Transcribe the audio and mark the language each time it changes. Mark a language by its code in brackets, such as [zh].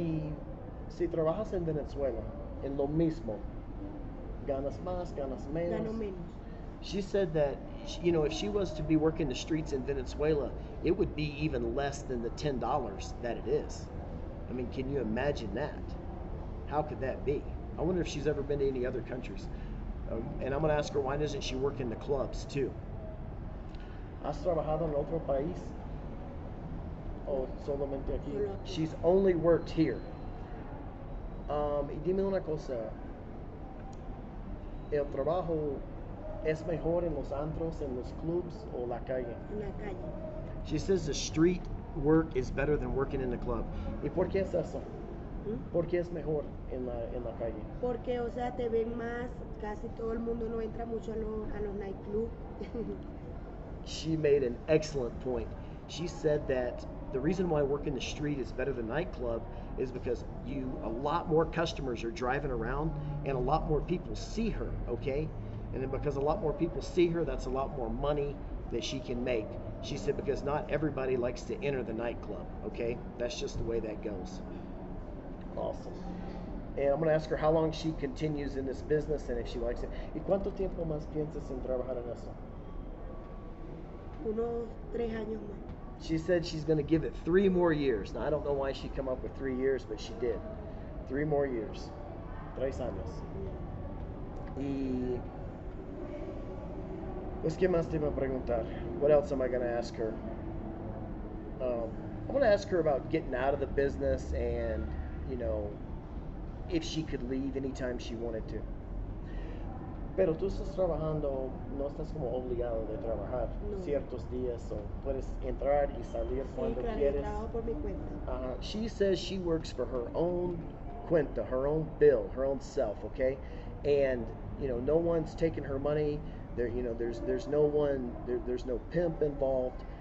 [es] Y si trabajas en Venezuela, en lo mismo, ¿ganas más, ganas menos? Gano menos. [en] She said that, you know, if she was to be working the streets in Venezuela, it would be even less than the $10 that it is. I mean, can you imagine that? How could that be? I wonder if she's ever been to any other countries. And I'm going to ask her, why doesn't she work in the clubs too? [es] ¿Has trabajado en otro país? ¿O solamente aquí? Solo aquí. [en] She's only worked here. [es] Y dime una cosa. ¿El trabajo es mejor en los antros, en los clubs, o la calle? En la calle. [en] She says the street work is better than working in the club. [es] ¿Y por qué es eso? ¿Mm? ¿Por qué es mejor en la calle? Porque, o sea, te ven más, casi todo el mundo no entra mucho a los nightclubs. [en] She made an excellent point. She said that the reason why working the street is better than nightclub is because a lot more customers are driving around and a lot more people see her, okay? And then because a lot more people see her, that's a lot more money that she can make. She said because not everybody likes to enter the nightclub, okay? That's just the way that goes. Awesome. And I'm going to ask her how long she continues in this business and if she likes it. [es] ¿Y cuánto tiempo más piensas en trabajar en eso? Unos 3 años más. [en] She said she's going to give it 3 more years. Now, I don't know why she come up with 3 years, but she did. 3 more years. [es] 3 años. Y pues, ¿qué más te iba a preguntar? [en] What else am I going to ask her? I'm going to ask her about getting out of the business and, you know, if she could leave anytime she wanted to. [es] Pero tú estás trabajando, no estás como obligado de trabajar No. ciertos días, o puedes entrar y salir Sí, cuando claro, yo quieres. trabajo por mi cuenta. [en] She says she works for her own cuenta, her own bill, her own self, okay? And, you know, no one's taking her money. There, you know, there's no one, there's no pimp involved.